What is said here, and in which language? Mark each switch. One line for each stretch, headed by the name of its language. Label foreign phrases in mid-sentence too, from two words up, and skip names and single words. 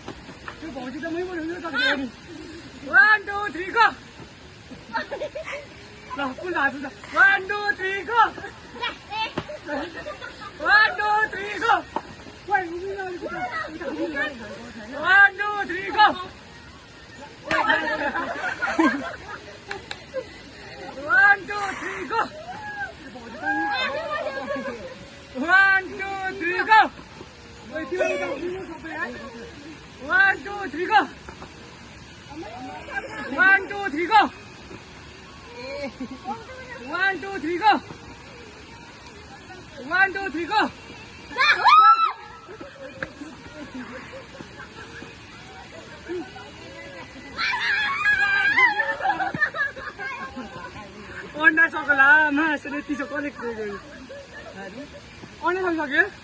English: 1 2 3 go 1 2 3 go 1 2 3 go 1 2 3 go 1 2 3 go 1 2 3 go
Nepali: 1 2 3 go 1 2 3 go 1 2 3 go 1 2 3 go अन्डा सकला मासुले तिसो कलेक्ट गरेको अन्डा सक्यो